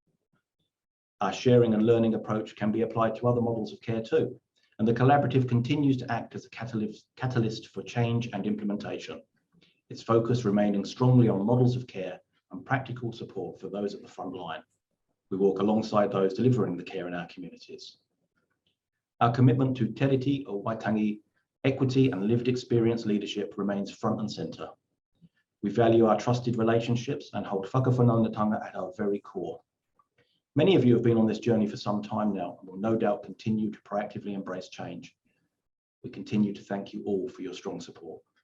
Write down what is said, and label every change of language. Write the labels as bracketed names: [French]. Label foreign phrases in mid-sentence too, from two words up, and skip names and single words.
[English] Our sharing and learning approach can be applied to other models of care too, and the collaborative continues to act as a catalyst for change and implementation. Its focus remaining strongly on models of care and practical support for those at the front line. We walk alongside those delivering the care in our communities. Our commitment to te reti o Waitangi, equity and lived experience leadership remains front and centre. We value our trusted relationships and hold whakawhanaungatanga at our very core. Many of you have been on this journey for some time now and will no doubt continue to proactively embrace change. We continue to thank you all for your strong support.